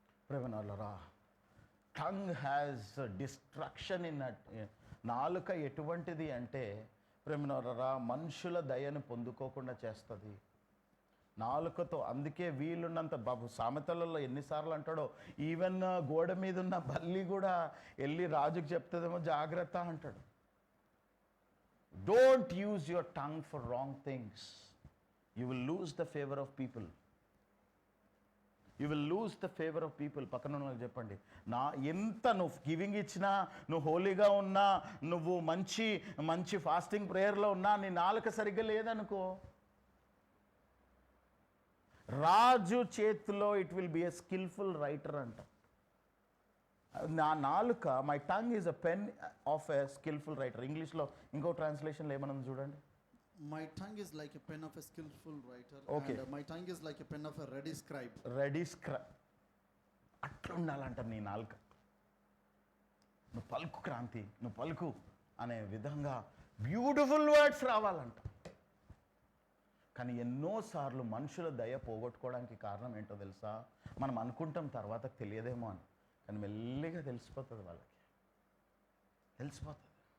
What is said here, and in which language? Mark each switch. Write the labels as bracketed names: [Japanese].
[Telugu] ప్రేమనరా, [English] tongue has destruction in [Telugu] నాలుక ఎటువంటిది అంటే ప్రేమనరా మనుషుల దయను పొందుకోకుండా చేస్తుంది నాలుకతో. అందుకే వీలున్నంత బాబు సామెతలలో ఎన్నిసార్లు అంటాడో, ఈవెన్ గోడ మీద ఉన్న బల్లి కూడా వెళ్ళి రాజుకు చెప్తుందేమో జాగ్రత్త అంటాడు. [English] Don't use your tongue for wrong things. You will lose the favor of people. You will lose the favor of people. [Telugu] పక్కన వాళ్ళకి చెప్పండి, నా ఎంత నువ్వు గివింగ్ ఇచ్చినా, నువ్వు హోలీగా ఉన్నా, నువ్వు మంచి ఫాస్టింగ్ ప్రేయర్లో ఉన్నా, నీ నాలుక సరిగ్గా లేదనుకో, రాజు చేతిలో [English] it will be a skillful writer [Telugu] అంట. నా నాలుక, [English] My tongue is a pen of a skillful writer. [Telugu] ఇంగ్లీష్లో ఇంకో ట్రాన్స్లేషన్లో ఏమన్నా చూడండి. [English] My tongue is like a pen of a skillful writer. Okay. And my tongue is like a pen of a ready scribe. [Telugu] అట్లా ఉండాలంట నీ నాలుక. నువ్వు పలుకు క్రాంతి, నువ్వు పలుకు అనే విధంగా బ్యూటిఫుల్ వర్డ్స్ రావాలంట. కానీ ఎన్నోసార్లు మనుషుల దయ పోగొట్టుకోవడానికి కారణం ఏంటో తెలుసా? మనం అనుకుంటాం తర్వాత తెలియదేమో అని, కానీ మెల్లిగా తెలిసిపోతుంది, వాళ్ళకి తెలిసిపోతుంది.